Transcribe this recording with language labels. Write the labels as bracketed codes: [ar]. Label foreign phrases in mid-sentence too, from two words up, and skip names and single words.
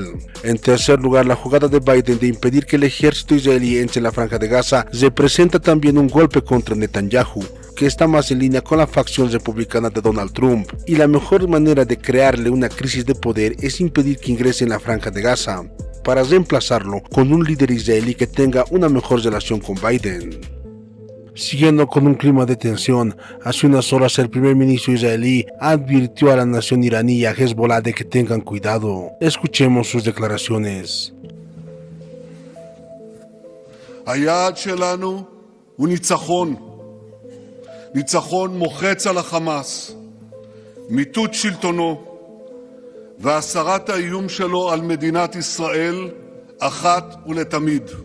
[es] En tercer lugar, la jugada de Biden de impedir que el ejército israelí entre en la franja de Gaza representa también un golpe contra Netanyahu, que está más en línea con la facción republicana de Donald Trump, y la mejor manera de crearle una crisis de poder es impedir que ingrese en la franja de Gaza, para reemplazarlo con un líder israelí que tenga una mejor relación con Biden. Siguiendo con un clima de tensión, hace unas horas el primer ministro israelí advirtió a la nación iraní y a Hezbollah de que tengan cuidado. Escuchemos sus declaraciones. [he] היעד שלנו הוא ניצחון. ניצחון מוחץ על החמאס, מיטוט שלטונו והסרת האיום שלו על מדינת ישראל אחת ולתמיד.